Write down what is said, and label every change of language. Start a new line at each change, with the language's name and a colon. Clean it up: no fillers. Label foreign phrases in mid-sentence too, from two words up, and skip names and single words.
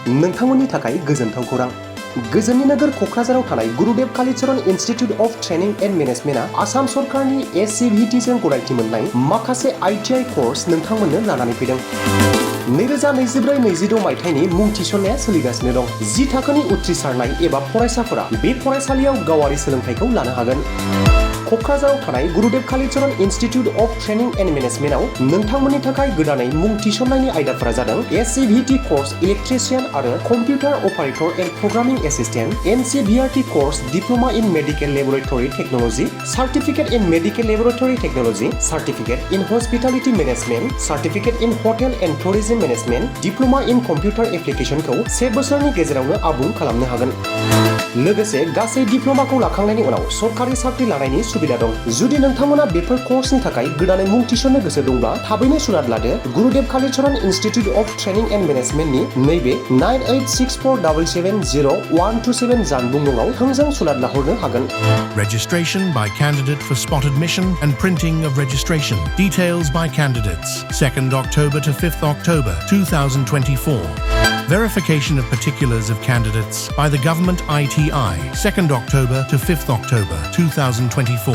Bodo: नोंथांमोननि थाखाय गोजोनथाव खौरां। गोजोननि नोगोर क'क्राझाराव थानाय गुरुदेव कालिचरण इन्स्टिट्यूट ऑफ ट्रेनिंग एंड मैनेजमेंटआ आसाम सरकारनि SCVT जों गनायथि मोननाय माखासे ITI कोर्स नोंथांमोननो लानानै फैदों। 2024-26 मायथाइनि मुं थिसननाया सोलिगासिनो दं। 10 थाखोनि उथ्रिसारनाय एबा फरायसाफोरा बे फरायसालियाव गावारि सोलोंथाइखौ लानो हागोन। क'क्राझाराव थानाय गुरुदेव कालिचरण इन्स्टिट्यूट ऑफ ट्रेनिंग एंड मैनेजमेंटआव नोंथांमोननि थाखाय गोदानै मुं थिसननायनि आयदाफोरा जादों SCVT
English: course electrician
Bodo: आरो
English: computer operator and programming assistant, NCVRT course diploma in medical laboratory technology, certificate in medical laboratory technology, certificate in hospitality management, certificate in hotel and tourism management, diploma in computer applicationखौ
Bodo: 1 बोसोरनि गेजेरावनो आबुं खालामनो हागोन। लोगोसे गासै डिप्लोमाखौ लाखांनायनि उनाव सरकारि साख्रि लानायनि सुबिदा दं। जुदि नोंथांमोना बेफोर कोर्सनि थाखाय गोदानै मुं थिसननो गोसो दंब्ला थाबैनो सुलाद लादो। गुरुदेव कालिचरण इन्स्टिट्यूट ऑफ ट्रेनिंग एंड मैनेजमेंटनि नैबे 9864770127 जानबुं नङाव थोंजों सुलाद लाहरनो हागोन।
English: Registration by candidate for spot admission and printing of registration. Details by candidates. 2nd October to 5th October 2024. Verification of particulars of candidates by the Government ITI, 2nd October to 5th October 2024.